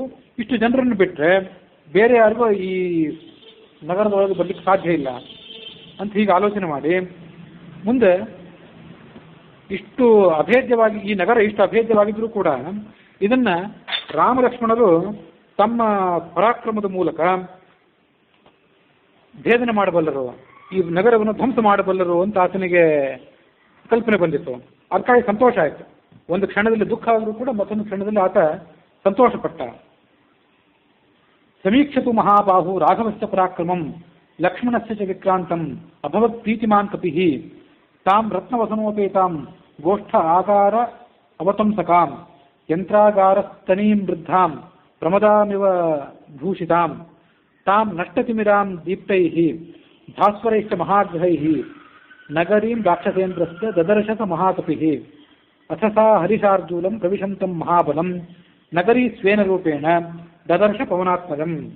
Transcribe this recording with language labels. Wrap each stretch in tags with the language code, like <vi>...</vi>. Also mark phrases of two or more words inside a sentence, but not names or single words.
<kn>ಇಷ್ಟು ಜನರನ್ನು ಬಿಟ್ಟರೆ ಬೇರೆ ಯಾರಿಗೂ ಈ ನಗರದೊಳಗೆ ಬರ್ಲಿಕ್ಕೆ ಸಾಧ್ಯ ಇಲ್ಲ ಅಂತ ಹೀಗೆ ಆಲೋಚನೆ ಮಾಡಿ ಮುಂದೆ ಇಷ್ಟು ಅಭೇದ್ಯವಾಗಿ, ಈ ನಗರ ಇಷ್ಟು ಅಭೇದ್ಯವಾಗಿದ್ರೂ ಕೂಡ ಇದನ್ನ ರಾಮ ಲಕ್ಷ್ಮಣರು ತಮ್ಮ ಪರಾಕ್ರಮದ ಮೂಲಕ ಭೇದನೆ ಮಾಡಬಲ್ಲರು, ಈ ನಗರವನ್ನು ಧ್ವಂಸ ಮಾಡಬಲ್ಲರು ಅಂತ ಆತನಿಗೆ ಕಲ್ಪನೆ ಬಂದಿತ್ತು. ಅದಕ್ಕಾಗಿ ಸಂತೋಷ ಆಯಿತು. ಒಂದು ಕ್ಷಣದಲ್ಲಿ ದುಃಖ ಆದರೂ ಕೂಡ ಮತ್ತೊಂದು ಕ್ಷಣದಲ್ಲಿ ಆತ ಸಂತೋಷಪಟ್ಟ.</kn> <sa>ಸಮೀಕ್ಷತು ಮಹಾಬಾಹು ರಾಘವಸ್ಯ ಪರಾಕ್ರಮಂ ಲಕ್ಷ್ಮಣಸ್ಯ ಚ ವಿಕ್ರಾಂತಂ ಅಭವತ್ ಪ್ರೀತಿಮಾನ್ ಕಪಿಃ ತಾಂ ರತ್ನವಸನೋಪೇತಾಂ ಗೋಷ್ಠ ಆಕಾರ ಅವತಂಸಕಾಂ ಯಂತ್ರಾಗಾರಸ್ತನೀಂ ವೃದ್ಧಾಂ ಪ್ರಮದಾಮಿವ ಭೂಷಿತಾಂ ತಾಂ ನಷ್ಟತಿಮಿರಾಂ ದೀಪ್ತೈಃ ಭಾಸ್ವರೈಶ್ಚ ಮಹಾಗ್ರಹೈಃ ನಗರೀಂ ರಾಕ್ಷಸೇಂದ್ರಸ್ಯ ದದರ್ಶಸ ಮಹಾಕಪಿಃ ಅಥ ಸಾ ಹರಿಶಾರ್ದೂಲಂ ಪ್ರವಿಶಂತಂ ಮಹಾಬಲಂ ನಗರೀ ಸ್ವೇನ ರೂಪೇಣ ದದರ್ಶ ಪವನಾತ್ಮಜಂ</sa>